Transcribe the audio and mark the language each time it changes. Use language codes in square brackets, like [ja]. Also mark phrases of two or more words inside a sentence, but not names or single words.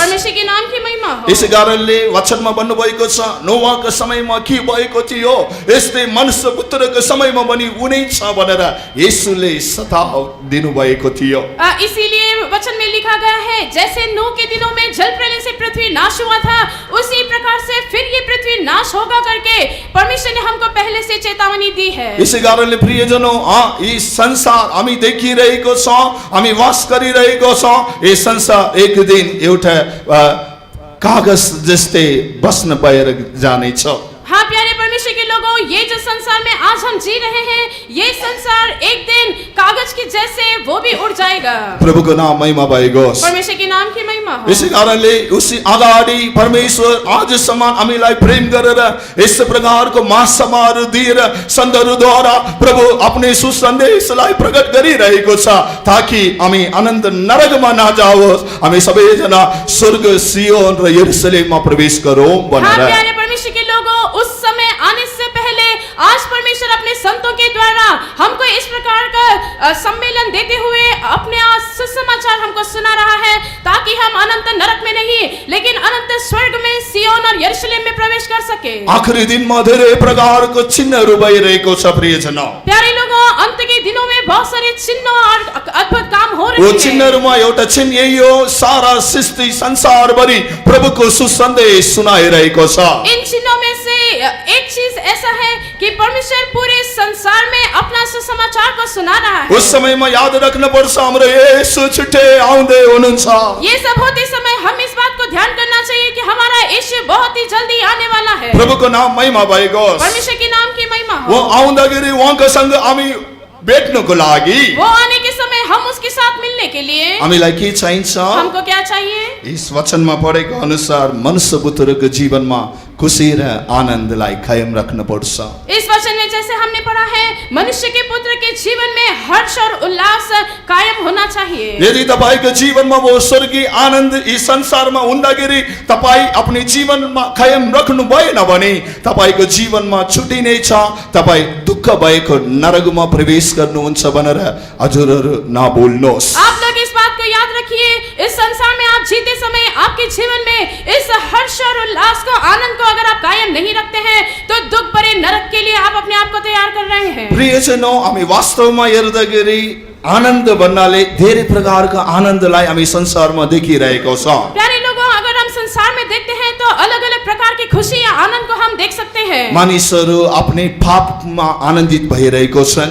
[hi] परमेश्वर के नाम की महिमा हो। [ne] यसै कारणले वचनमा भन्नुभएको छ, नोआको समयमा के भएको थियो यस्तै मनुष्य पुत्रको समयमा पनि हुनेछ भनेर येशूले सताव दिनुभएको थियो। [hi] इसीलिए वचन में लिखा गया है, जैसे नूह के दिनों में जल प्रलय से पृथ्वी नाश हुआ था, उसी प्रकार से फिर ये पृथ्वी नाश होगा करके परमेश्वर ने हमको पहले से चेतावनी दी है। [ne] यसै कारणले प्रियजनों, यी संसार हामी देखिरहेको छौं, हामी वास गरिरहेको छौं, यो संसार एक दिन एउटा कागज जस्तै बस्न भएर जानेछ। [hi] हाँ प्यारे परमेश्वर के लोगों, ये जो संसार में आज हम जी रहे हैं, ये संसार एक दिन कागज की जैसे वो भी उड़ जाएगा। [ne] प्रभुको नाम महिमा भएको होस्। [hi] परमेश्वर के नाम की महिमा हो। [ne] यसै कारणले उसी अगाडि परमेश्वर आजसम्म हामीलाई प्रेम गरेर यस प्रकारको महासमाहरू दिएर सन्तहरूद्वारा प्रभु आफ्नो सुसन्देशलाई प्रकट गरिरहेको छ, ताकि हामी अनन्त नरकमा नजाओस्, हामी सबैजना स्वर्ग सियोन र यरुशलेममा प्रवेश गरौँ भनेर। [hi] प्यारे परमेश्वर के लोगों, उस समय आने से पहले आज परमेश्वर अपने संतों के द्वारा हमको इस प्रकार का सम्मेलन देते हुए अपने सुसमाचार हमको सुना रहा है, ताकि हम अनंत नरक में नहीं लेकिन अनंत स्वर्ग में सियोन और यरूशलेम में प्रवेश कर सके। [ne] आखिरी दिनमा धेरै प्रकारको चिन्हहरू भइरहेको छ प्रियजनों। [hi] प्यारे लोगों, अंत के दिनों में बहुत सारे चिन्ह और अद्भुत काम हो रहे हैं। [ne] वो चिन्हहरूमा एउटा चिन्ह यही हो, सारा सृष्टि संसारभरि प्रभुको सुसन्देश सुनाइरहेको छ। [hi] इन चिन्हों में से एक चीज ऐसा है कि परमेश्वर पूरे संसार में अपना सुसमाचार को सुना रहा है। [ne] उस समयमा याद राख्नुपर्छ, हाम्रो येशू छिट्टै आउँदै हुनुहुन्छ। [hi] ये सब होते समय हम इस बात को ध्यान करना चाहिए कि हमारा यीशु बहुत ही जल्दी आने वाला है। [ne] प्रभुको नाम महिमा भएको होस्। [hi] परमेश्वर के नाम की महिमा हो। [ne] वो आउँदाखेरि उहाँको सँग हामी भेट्नको लागि, [hi] वो आने के समय हम उसके साथ मिलने के लिए [ne] हामीलाई के चाहिन्छ? [hi] हमको क्या चाहिए? [ne] इस वचनमा पढेको अनुसार मनुष्य पुत्रको जीवनमा खुसी र आनन्दलाई कायम राख्न पर्छ। [hi] इस वचन में जैसे हमने पढ़ा है, मनुष्य के पुत्र के जीवन में हर्ष और उल्लास कायम होना चाहिए। [ne] यदि तपाईको जीवनमा वो स्वर्गीय आनन्द यी संसारमा हुँदाखेरि तपाई आफ्नो जीवनमा कायम राख्नु भएन भने तपाईको जीवनमा छुटिने छ, तपाई दुःख भएको नरकमा प्रवेश गर्नुहुन्छ भनेर हजुरहरू नभुल्नुहोस्। [hi] आप लोग इस बात को याद रखिए, इस संसार में आप जीते समय आपके जीवन में इस हर्ष और उल्लास को, आनंद को अगर आप कायम नहीं रखते हैं तो दुख भरे नरक के लिए आप अपने आप को तैयार कर रहे हैं। [ne] प्रियजनौ, हामी वास्तवमा हेर्दाखेरि आनन्द भन्नाले धेरै प्रकारका आनन्दलाई हामी संसारमा देखिरहेको छौँ। [hi] प्यारे लोगों, अगर हम संसार में देखते हैं तो अलग अलग प्रकार की खुशी या आनंद को हम देख सकते हैं। [ne] मानिसहरू आफ्नै पापमा आनन्दित भइरहेको छन्।